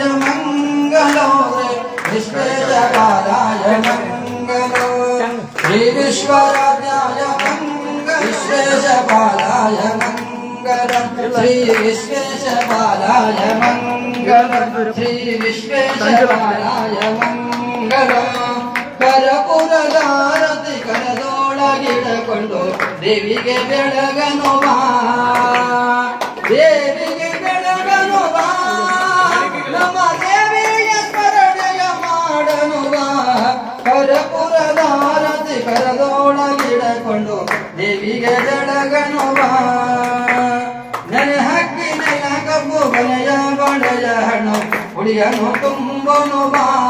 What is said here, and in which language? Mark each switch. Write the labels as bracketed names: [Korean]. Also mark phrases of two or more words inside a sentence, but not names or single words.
[Sanskrit] मंगलो श्री विश्वेशपालाय मंगलो श्री विश्वराध्याय मंगलो विश्वेशपालाय श्री विश्वेशपालाय मंगलम श्री विश्वेशपालाय मंगलम [Kannada] ಕರಪುರದಾರತಿ ಕರದೊಳಗಿಡಕೊಂಡು ದೇವಿಗೆ ಬೆಳಗನು ಬಾ ದೇವಿಗೆ ಬೆಳಗನು ಬಾ ನಮ್ಮ ದೇವಿಯ ಸ್ಮರಣೆಯ ಮಾಡನು ಬಾ ಕರಪುರದಾರತಿ ಕರದೊಳಗಿಡಕೊಂಡು ದೇವಿಗೆ ಬೆಳಗನು ಬಾ ನೆನೆ ಹಕ್ಕಿ ನೆಲ ಕಬ್ಬು ಬಲೆಯ ಬಳೆಯ ಹಣ್ಣು ಉಡಿಯನು ತುಂಬನು ಬಾ